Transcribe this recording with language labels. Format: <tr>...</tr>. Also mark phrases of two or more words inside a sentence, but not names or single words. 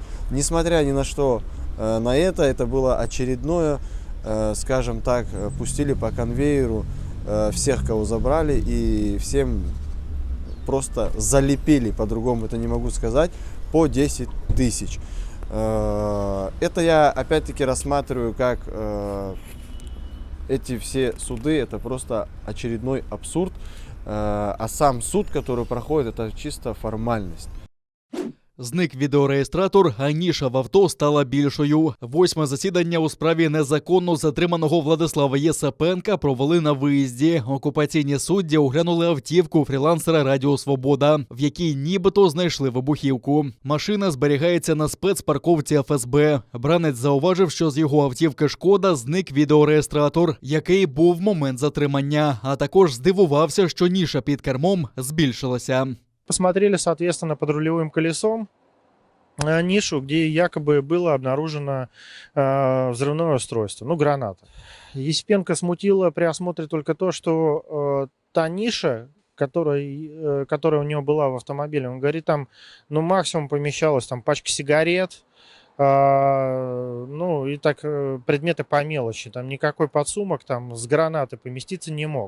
<ru>Несмотря ни на что на это было очередное, скажем так, пустили по конвейеру всех, кого забрали, и всем просто залепили, по-другому это не могу сказать, по 10 тысяч. Это я опять-таки рассматриваю как эти все суды, это просто очередной абсурд, а сам суд, который проходит, это чисто формальность.</ru> <uk>Зник відеореєстратор, а ніша в авто стала більшою. 8-ме засідання у справі незаконно затриманого Владислава Єсапенка провели на виїзді. Окупаційні судді оглянули автівку фрілансера Радіо Свобода, в якій нібито знайшли вибухівку. Машина зберігається на спецпарковці ФСБ. Бранець зауважив, що з його автівки «Шкода» зник відеореєстратор, який був в момент затримання, а також здивувався, що ніша під кермом збільшилася.</uk> <ru>Посмотрели, соответственно, под рулевым колесом нишу, где якобы было обнаружено взрывное устройство, граната. Еспенко смутило при осмотре только то, что та ниша, которая у него была в автомобиле, он говорит, там максимум помещалась там пачка сигарет, и так предметы по мелочи, там никакой подсумок там с гранатой поместиться не мог.</ru>